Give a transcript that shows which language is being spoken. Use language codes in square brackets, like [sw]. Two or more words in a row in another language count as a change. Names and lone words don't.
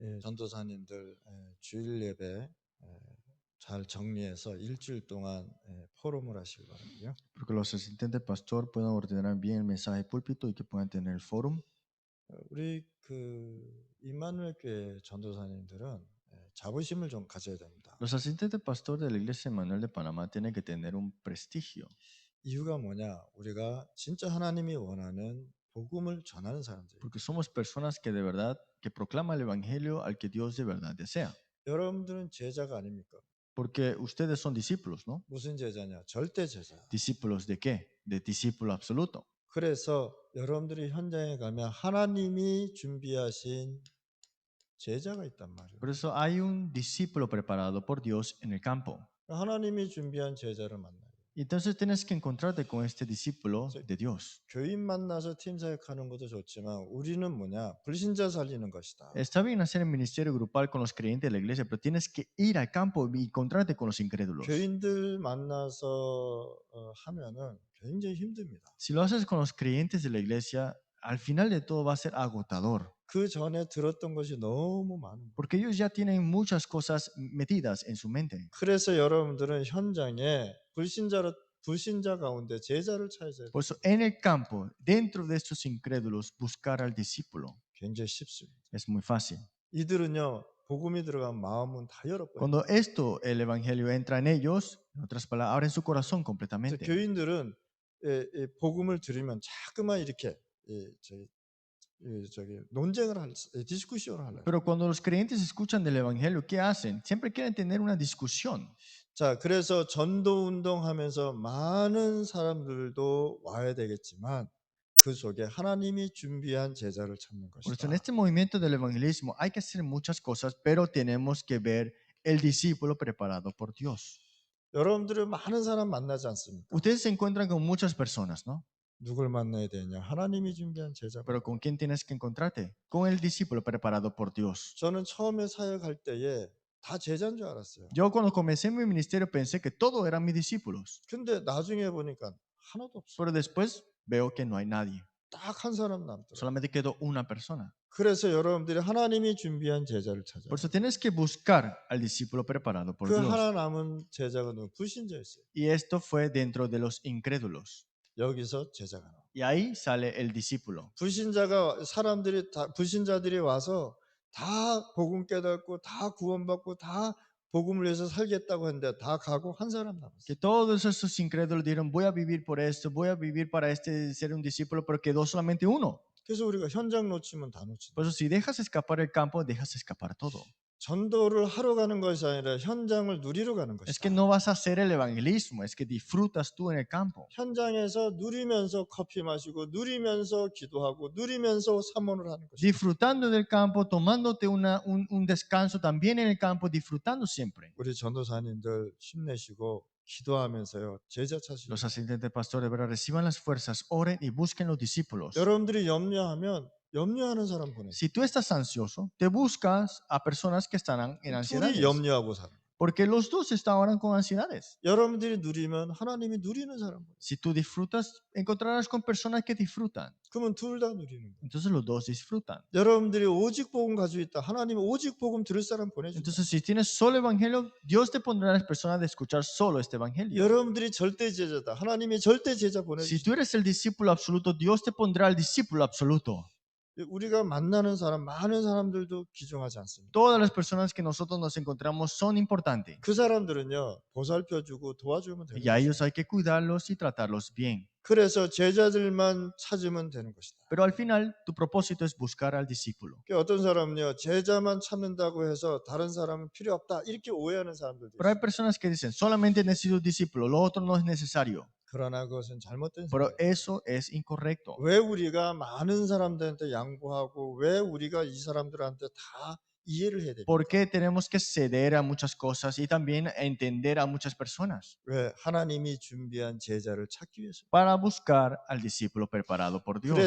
[ko] 전도사님들 주일 예배 잘 정리해서 일주일 동안 포럼을 하시기 바라고요. [es] Porque los asistentes pastor puedan ordenar bien el mensaje púlpito y que puedan tener el fórum. [ko] 우리 임마누엘 교회 전도사님들은 자부심을 좀 가져야 됩니다. [es] Los asistentes pastor de la iglesia Emmanuel de Panamá tienen que tener un prestigio. [ko] 이유가 뭐냐? 우리가 진짜 하나님이 원하는 복음을 전하는 사람들이에요. [es] Porque somos personas que de verdad, que proclaman el evangelio al que Dios de verdad desea. [ko] 여러분들은 제자가 아닙니까? [es] Porque ustedes son discípulos, ¿no? [ko] 무슨 제자냐? 절대 제자. [es] ¿Discípulos de qué? De discípulo absoluto. [ko] 그래서 여러분들이 현장에 가면 하나님이 준비하신 제자가 있단 말이에요. [es] Por eso hay un discípulo preparado por Dios en el campo. [ko] 하나님이 준비한 제자를 만나요. [es] Entonces tienes que encontrarte con este discípulo de Dios. [ko] 교인 만나서 팀 사역하는 것도 좋지만 우리는 뭐냐? 불신자 살리는 것이다. [es] Está bien hacer el ministerio grupal con los creyentes de la iglesia, pero tienes que ir al campo y encontrarte con los incrédulos. [ko] 교인들 만나서 하면은 굉장히 힘듭니다. [es] Si lo haces con los creyentes de la iglesia, al final de todo va a ser agotador. [ko] 그 전에 들었던 것이 너무 많은 거예요. [es] Porque ellos ya tienen muchas cosas metidas en su mente. [ko] 그래서 여러분들은 현장에 불신자 가운데 제자를 찾아야 돼요. [es] Por eso, en el campo, dentro de estos incrédulos, buscar al discípulo [ko] 굉장히 쉽습니다. [es] es muy fácil. [ko] 이들은요, 복음이 들어간 마음은 다 열어버려요. [es] Cuando esto, el evangelio entra en ellos, en otras palabras, abren su corazón [ko] 그래서 [es] completamente. [ko] 교인들은 복음을 들으면 자꾸만 이렇게 논쟁을 디스쿠션을 하려고. [es] Pero cuando los creyentes escuchan del evangelio, ¿qué hacen? Siempre quieren tener una discusión. [ko] 자, 그래서 전도 운동하면서 많은 사람들도 와야 되겠지만 그 속에 하나님이 준비한 제자를 찾는 [es] Por eso, [ko] 것이다. [es] en este movimiento del evangelismo hay que hacer muchas cosas, pero tenemos que ver el discípulo preparado por Dios. [ko] 여러분들은 많은 사람 만나지 않습니까? [es] Ustedes se encuentran con muchas personas, ¿no? [ko] 누굴 만나야 되냐? 하나님이 준비한 제자. [es] Pero ¿con quién tienes que encontrarte? Con el discípulo preparado por Dios. [ko] 저는 처음에 사역할 때에 다 제자인 줄 알았어요. [es] Yo cuando comencé mi ministerio pensé que todos eran mis discípulos, [ko] 근데 나중에 보니까 하나도 없어. [es] pero después veo que no hay nadie. [ko] 딱 한 사람 남더라고요. [es] Solamente quedó una persona. [ko] 그래서 여러분들이 하나님이 준비한 제자를 찾아요. [es] Por eso tienes que buscar al discípulo preparado por [ko] 그 [es] Dios. [ko] 하나 남은 제자가 누구? 불신자였어요. [es] Y esto fue dentro de los incrédulos. [ko] 여기서 제자가 나와. [es] Y ahí sale el discípulo. [ko] 불신자들이 와서 다 복음 깨닫고 다 구원받고 다 복음을 위해서 살겠다고 했는데 다 가고 한 사람 남았어요. [es] Que todos esos incrédulos dijeron, voy a vivir por esto, voy a vivir para ser un discípulo, pero quedó solamente uno. [ko] 그래서 우리가 현장 놓치면 다 놓친다. [es] Por eso si dejas escapar el campo, dejas escapar todo. [ko] 전도를 하러 가는 것이 아니라 현장을 누리러 가는 [es] Es [ko] 것이다. [es] que no vas a hacer el evangelismo, es que disfrutas tú en el campo. [ko] 현장에서 누리면서 커피 마시고 누리면서 기도하고 누리면서 사모를 하는 것이다. [es] Disfrutando del campo, tomándote un descanso también en el campo, disfrutando siempre. [ko] 우리 전도사님들 힘내시고 기도하면서요 제자 찾으시고. [es] Los asistentes pastores, ¿verdad? Reciban las fuerzas, oren y busquen los discípulos. [ko] 여러분들이 염려하면 염려하는 사람 보내세요. [es] Si tú estás ansioso, te buscas a personas que están en [ko] 둘이 [es] ansiedades. [ko] 염려하고 살아. [es] Porque los dos estaban con ansiedades. [ko] 여러분들이 누리면 하나님이 누리는 사람 보내세요. [es] Si tú disfrutas, encontrarás con personas que disfrutan. [ko] 그러면 둘 다 누리는 거예요. [es] Entonces los dos disfrutan. [ko] 여러분들이 오직 복음 가지고 있다. 하나님이 오직 복음 들을 사람 보내준다. [es] Entonces si tienes solo evangelio, Dios te pondrá a las personas de escuchar solo este evangelio. [ko] 여러분들이 절대 제자다. 하나님이 절대 제자 [es] Si [ko] 보내준다. [es] tú eres el discípulo absoluto, Dios te pondrá al discípulo absoluto. [ko] 우리가 만나는 사람 많은 사람들도 귀중하지 않습니다. [es] Todas las personas que nosotros nos encontramos son importantes. [ko] 그 사람들은요 보살펴주고 도와주면 되는 [es] Y a [ko] 거예요. [es] ellos hay que cuidarlos y tratarlos bien. [ko] 그래서 제자들만 찾으면 되는 것이다. [es] Pero al final, tu propósito es buscar al discípulo. [ko] 어떤 사람은요 제자만 찾는다고 해서 다른 사람은 필요 없다 이렇게 오해하는 사람들도 [es] Pero hay [ko] 있어요. [es] personas que dicen, solamente necesito discípulo, lo otro no es necesario. [ko] 그러나 그것은 잘못된 [es] Pero [ko] 생각이에요. [es] eso es incorrecto. [ko] 왜 우리가 많은 사람들한테 양보하고 왜 우리가 이 사람들한테 다 이해를 해야 됩니까? [es] ¿Por qué tenemos que ceder a muchas cosas y también entender a muchas personas? [ko] 왜 하나님이 준비한 제자를 찾기 위해서. [es] Para buscar al discípulo preparado por Dios.